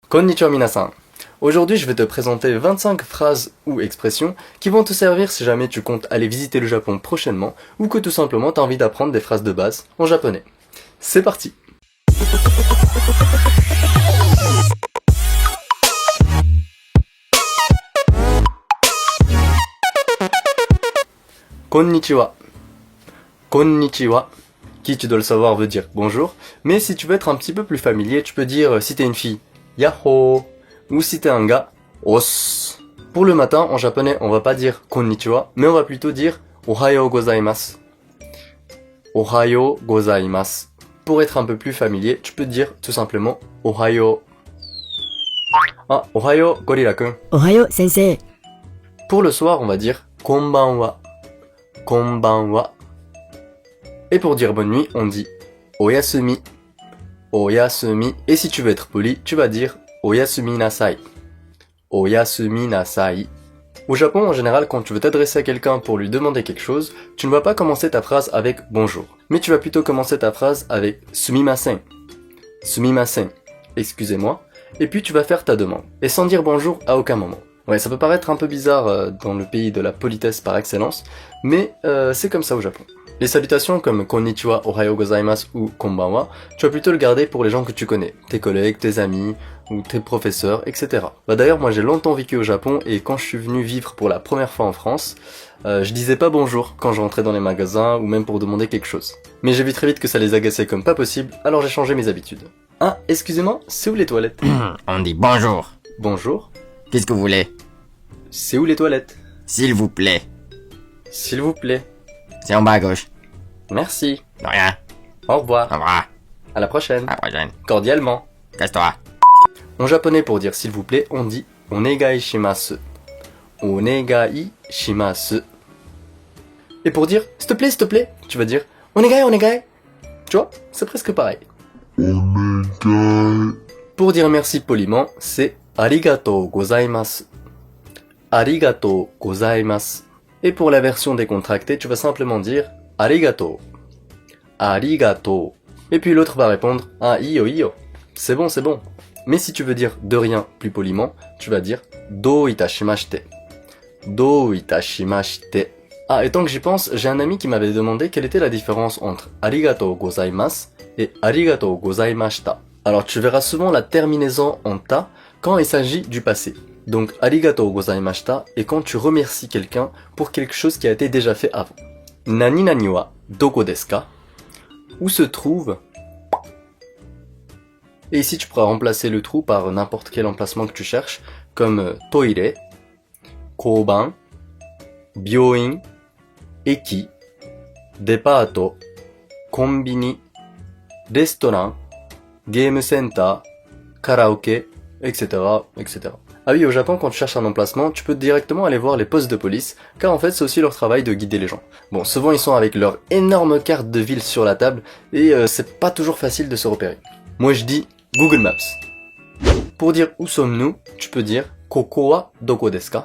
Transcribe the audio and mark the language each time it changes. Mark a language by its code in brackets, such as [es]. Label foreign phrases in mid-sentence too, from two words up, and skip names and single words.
[ja] こんにちは皆さん. [fr] Aujourd'hui, je vais te présenter 25 phrases ou expressions qui vont te servir si jamais tu comptes aller visiter le Japon prochainement ou que tout simplement tu as envie d'apprendre des phrases de base en japonais. C'est parti. Konnichiwa. Konnichiwa, qui tu dois le savoir veut dire bonjour, mais si tu veux être un petit peu plus familier, tu peux dire si t'es une fille, yahoo, ou si t'es un gars, os. Pour le matin, en japonais, on va pas dire konnichiwa, mais on va plutôt dire [ja] おはようございます. おはようございます. [fr] Pour être un peu plus familier, tu peux dire tout simplement ohayo. [ja] Ah, おはようゴリラくん. おはよう先生. [fr] Pour le soir, on va dire konbanwa. Konbanwa. Et pour dire bonne nuit, on dit oyasumi. Oyasumi. Et si tu veux être poli, tu vas dire [ja] おやすみなさい. おやすみなさい. [fr] Au Japon, en général, quand tu veux t'adresser à quelqu'un pour lui demander quelque chose, tu ne vas pas commencer ta phrase avec bonjour. Mais tu vas plutôt commencer ta phrase avec sumimasen. Sumimasen. Excusez-moi. Et puis tu vas faire ta demande. Et sans dire bonjour à aucun moment. Ouais, ça peut paraître un peu bizarre dans le pays de la politesse par excellence, mais c'est comme ça au Japon. Les salutations comme konnichiwa, [ja] おはようございます [fr] ou konbanwa, tu vas plutôt le garder pour les gens que tu connais, tes collègues, tes amis, ou tes professeurs, etc. Bah d'ailleurs, moi j'ai longtemps vécu au Japon et quand je suis venu vivre pour la première fois en France, je disais pas bonjour quand je rentrais dans les magasins ou même pour demander quelque chose. Mais j'ai vu très vite que ça les agaçait comme pas possible, alors j'ai changé mes habitudes. Ah, excusez-moi, c'est où les toilettes? On dit bonjour. Bonjour. Qu'est-ce que vous voulez? C'est où les toilettes? S'il vous plaît. S'il vous plaît. C'est en bas à gauche. Merci. De rien. Au revoir. Au revoir. À la prochaine. À la prochaine. Cordialement. Casse-toi. En japonais, pour dire s'il vous plaît, on dit [ja] お願いします. お願いします. [fr] Et pour dire s'il te plaît, tu vas dire [ja] お願い、お願い. [fr] Tu vois, c'est presque pareil. Onegai. Pour dire merci poliment, c'est [ja] ありがとうございます. ありがとうございます. [fr] Et pour la version décontractée, tu vas simplement dire arigatou. Arigatou. Et puis l'autre va répondre ah [ja] いいよ いいよ. [fr] C'est bon, c'est bon. Mais si tu veux dire de rien plus poliment, tu vas dire [ja] どういたしまして. どういたしまして. [fr] Ah, et tant que j'y pense, j'ai un ami qui m'avait demandé quelle était la différence entre [ja] ありがとうございます [fr] et [ja] ありがとうございました. [fr] Alors tu verras souvent la terminaison en ta quand il s'agit du passé. Donc [ja] ありがとうございました [fr] est quand tu remercies quelqu'un pour quelque chose qui a été déjà fait avant. [ja] 何々はどこですか? [fr] Où se trouve? Et ici tu pourras remplacer le trou par n'importe quel emplacement que tu cherches, comme [ja] トイレ、交番、病院、駅、デパート、コンビニ, [en] restaurant, game center, [fr] karaoké, etc., etc. Ah oui, au Japon, quand tu cherches un emplacement, tu peux directement aller voir les postes de police, car en fait, c'est aussi leur travail de guider les gens. Bon, souvent, ils sont avec leur énorme carte de ville sur la table, et c'est pas toujours facile de se repérer. Moi, je dis Google Maps. Pour dire où sommes-nous, tu peux dire [ja] ここはどこですか?